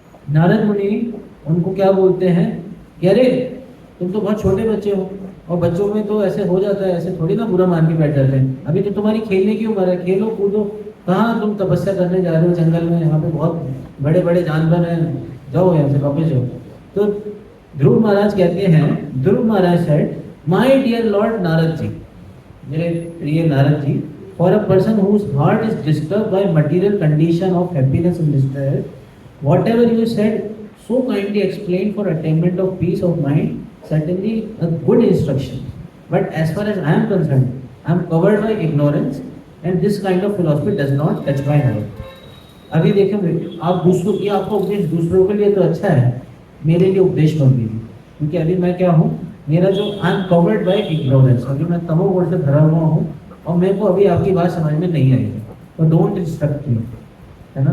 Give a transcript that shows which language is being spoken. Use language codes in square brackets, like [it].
[hi] नारद मुनि उनको क्या बोलते हैं कि अरे तुम तो बहुत छोटे बच्चे हो, और बच्चों में तो ऐसे हो जाता है, ऐसे थोड़ी ना बुरा मान के बैठ जाते हैं, अभी तो तुम्हारी खेलने की उम्र है, खेलो कूदो, कहाँ तुम तपस्या करने जा रहे हो जंगल में, यहाँ पे बहुत बड़े बड़े जानवर हैं, जाओ यहाँ से वापस जाओ। तो ध्रुव महाराज कहते हैं, [en] Dhruv Maharaj said, my dear lord Narad ji, [hi] मेरे प्रिय Narad ji, [en] For a person whose heart is disturb by material condition of happiness and distress, whatever you said so kindly explained for attainment of peace of mind, certainly a good instruction, but as far as I am concerned, I am covered by ignorance and this kind of philosophy does not touch my heart. [hi] अभी देखें, आप दूसरों की, आपका उपदेश दूसरों के लिए तो अच्छा है, मेरे लिए उपदेश मत दीजिए, क्योंकि अभी मैं क्या हूँ, मेरा जो [en] I am covered by ignorance, [hi] अभी मैं तमोगुण से भरा हुआ हूँ और मेरे को अभी आपकी बात समझ में नहीं आई है, तो [en] don't instruct me, [hi] है ना।